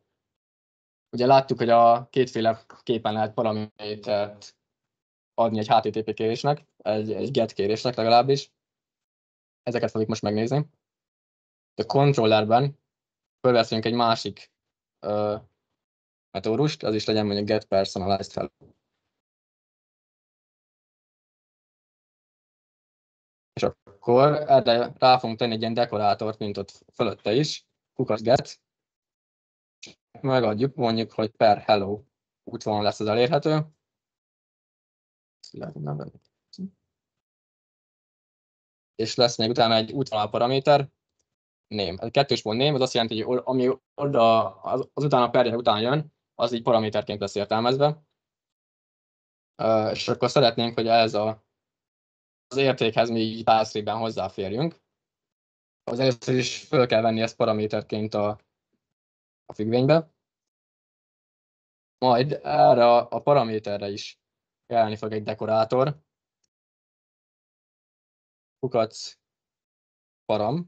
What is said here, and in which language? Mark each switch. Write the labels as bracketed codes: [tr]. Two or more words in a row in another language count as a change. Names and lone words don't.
[hu] Ugye láttuk, hogy a kétféle képen lehet paramétert adni egy HTTP kérésnek, egy GET kérésnek legalábbis. Ezeket fogjuk most megnézni. A controllerben fölveszünk egy másik metódust, az is legyen mondjuk [en] get personalized hello. [hu] És akkor erre rá fogunk tenni egy ilyen dekorátort, mint ott fölötte is, kukac get. Megadjuk, mondjuk, hogy per hello útvonal lesz ez elérhető. És lesz még utána egy útvonal paraméter, name. A kettős pont name, az azt jelenti, hogy ami oda az utána perje után jön, az így paraméterként lesz értelmezve. És akkor szeretnénk, hogy ez az értékhez mi így pass-tree-ben hozzáférjünk. Az először is föl kell venni ezt paraméterként a függvénybe. Majd erre a paraméterre is kelleni fog egy dekorátor. Kukac param.